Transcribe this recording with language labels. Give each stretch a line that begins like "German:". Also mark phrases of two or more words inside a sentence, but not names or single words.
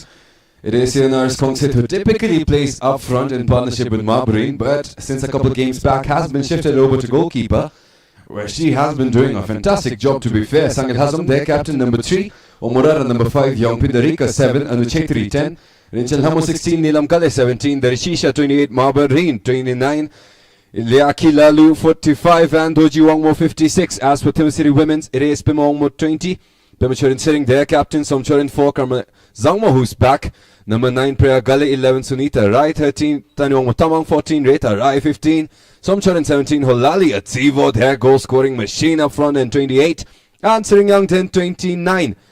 English: It is Nurse Kongsit who typically plays up front in partnership with Marbury, but since a couple games back has been shifted over to goalkeeper, where she has been doing a fantastic job, to be fair. Sangit Hazam, their captain, number 3, Omurara number 5, Young Pindarika 7, Anuchetri 10, Rinchal Hamo 16, Nilam Kale 17, Darishisha 28, Marbury 29, Liaki Lalu 45 and Doji Wangmo 56. As for THIMPHU City Women's, it is Pima Wangmo 20. Pemachurin sitting their captain, Somchorin 4, Karma Zangmo who's back. Number 9, Priya Gale 11, Sunita Rai 13, Tanyong Tamang 14, Reta Rai 15, Somchorin 17, Holali Ativo, their goal scoring machine up front in 28, and Seringyang 10, 29.